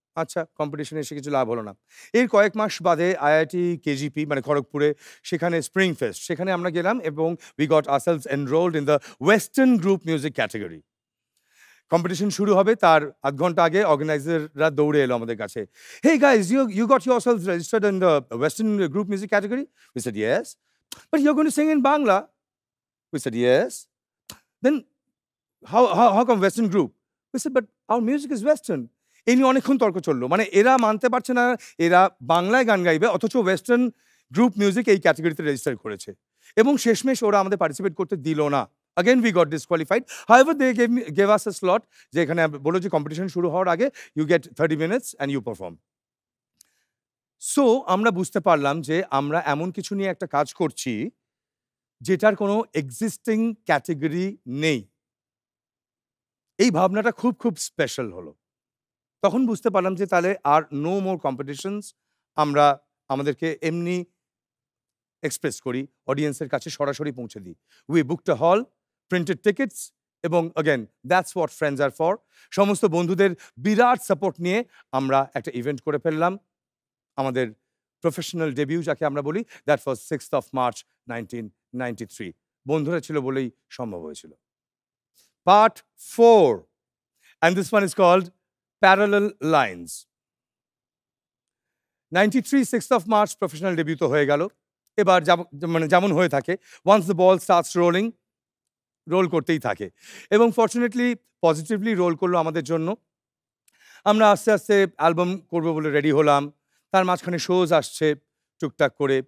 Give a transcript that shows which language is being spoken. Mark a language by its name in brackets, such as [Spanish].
[Bangla] আচ্ছা, কম্পিটিশনে এসে কিছু লাভ হলো না। এর কয়েক মাস বাদে আইআইটি কেজিপি মানে খড়গপুরে, সেখানে স্প্রিং ফেস্ট, সেখানে আমরা গেলাম এবং [English] We got ourselves enrolled in the western group music category. [Bangla] Competition শুরু হবে তার আধ ঘন্টা আগে অর্গানাইজাররা দৌড়ে এলো আমাদের কাছে। [English] Hey guys, you got yourselves registered in the Western group music category? We said yes. But you're going to sing in Bangla? We said yes. Then how come Western group? We said but our music is Western. [Bangla] এই নিয়ে অনেকক্ষণ তর্ক চললো, মানে এরা মানতে পারছে না এরা বাংলায় গান গাইবে, অথচ ওয়েস্টার্ন গ্রুপ মিউজিক এই ক্যাটাগরিতে রেজিস্টার করেছে, এবং শেষমেশ ওরা আমাদের পার্টিসিপেট করতে দিল না। [English] Again, we got disqualified. However, they gave us a slot. [Bangla] যেখানে বলো যে [English] competition [Bangla] শুরু হওয়ার আগে [English] you get 30 minutes and you perform. [Bangla] So, আমরা বুঝতে পারলাম যে আমরা এমন কিছু নিয়ে একটা কাজ করছি যেটার কোনো existing category নেই। এই ভাবনাটা খুব খুব স্পেশাল হলো। তখন বুঝতে পারলাম যে তাহলে আর [English] no more competitions, [Bangla] আমরা আমাদেরকে এমনি এক্সপ্রেস করি, অডিয়েন্সের কাছে সরাসরি পৌঁছে দিই। [English] We booked a hall, printed tickets [Bangla] এবং [English] again that's what friends are for. [Bangla] সমস্ত বন্ধুদের বিরাট সাপোর্ট নিয়ে আমরা একটা ইভেন্ট করে ফেললাম। আমাদের প্রফেশনাল ডেবিউ যাকে আমরা বলি, [English] that was 6th of March 1993. [Bangla] বন্ধুরা ছিল বলেই সম্ভব হয়েছিল। [English] Part 4, and this one is called Parallel Lines. [Bangla] 93 6th of March professional debut তো হয়ে গেল। এবার মানে যেমন হয়ে থাকে, [English] once the ball starts rolling, [Bangla] role করতেই থাকে এবং ফর্চুনেটলি পজিটিভলি রোল করলো আমাদের জন্য। আমরা আস্তে আস্তে অ্যালবাম করবো বলে রেডি হলাম, তার মাঝখানে শোজ আসছে টুকটাক করে।